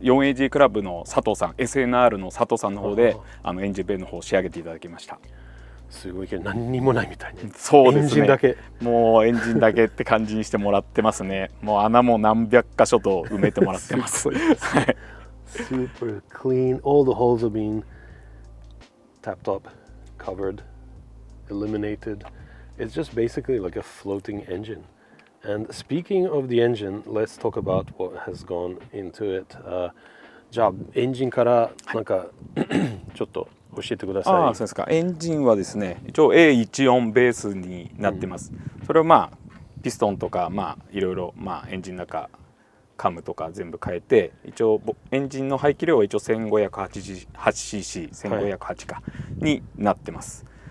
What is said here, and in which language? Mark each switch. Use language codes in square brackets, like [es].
[ja] 4AG クラブの佐藤さん、SNR の佐藤さんの方でエンジンベイの方を仕上げていただきました。すごいけど何にもないみたいね。そうですね。エンジンだけ。もうエンジンだけって感じにしてもらってますね。もう穴も何百箇所と埋めてもらってます。 [en] Super clean. All the holes are being tapped up, covered, eliminated. It's just basically like a floating engine. And speaking of the engine, let's talk about what has gone into it. [ja] じゃあエンジンからなんかちょっと教えてください。ああ、そうですか。エンジンはですね、一応 A14 ベースになってます。それをまあピストンとかいろいろエンジンの中カムとか全部変えて、一応エンジンの排気量は一応 1508cc、1508かになってます。